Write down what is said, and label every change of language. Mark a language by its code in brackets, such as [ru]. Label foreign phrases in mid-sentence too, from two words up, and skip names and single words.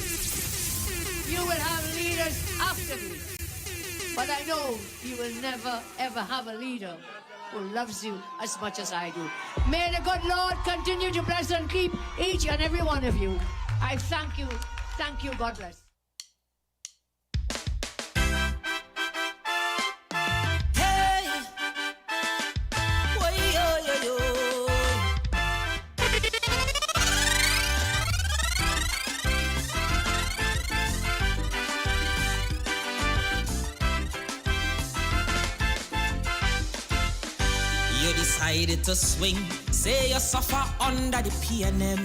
[en] You will have leaders after me. But I know you will never ever have a leader who loves you as much as I do. May the good Lord continue to bless and keep each and every one of you. I thank you. Thank you. God bless. Hey, Oi, oi, oi, oi. You decided to swing, say you suffer under the PNM.